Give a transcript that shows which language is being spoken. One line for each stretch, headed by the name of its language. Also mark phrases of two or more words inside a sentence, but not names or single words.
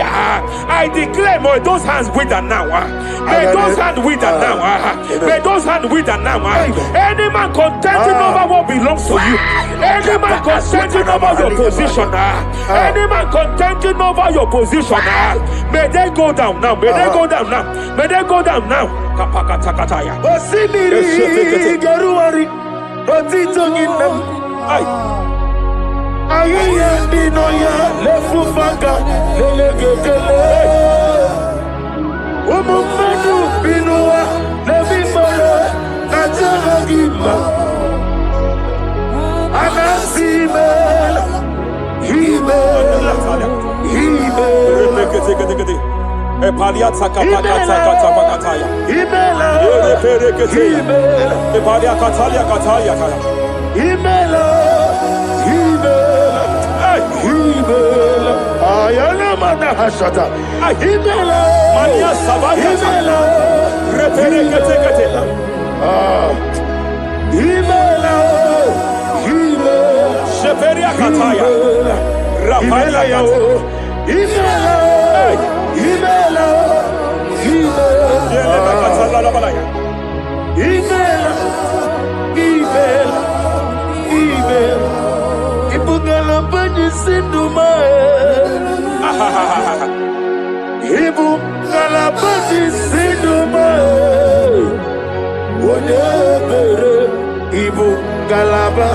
English: I declare, may those hands wither now. May those hands wither now. May those hands wither now. Any man contending over what belongs to you. Any man contending over your position. Any man contending over your position. May they go down now. May they go down now. May they go down now. Kapakatakataya. Osimiri Garuari Otitoginem Ayaya Dinoya Lefufanga Lelegele Umumedu Binua Levimara Najaragima Anasimela Himela Epaliata kapakata pakataya. Himela Eperekete. Epalia katalia katalia kaya. Himela Himela Ayana Mana Hashata Himela Mania Savaya. Himela Reperekete kete. Himela Sheperia kataya. Rapalia kata. Himela Yeleba katala la balaya. Ibugala Bani Sinduma Ibugala Bani Sinduma Wodebere Ibugalaba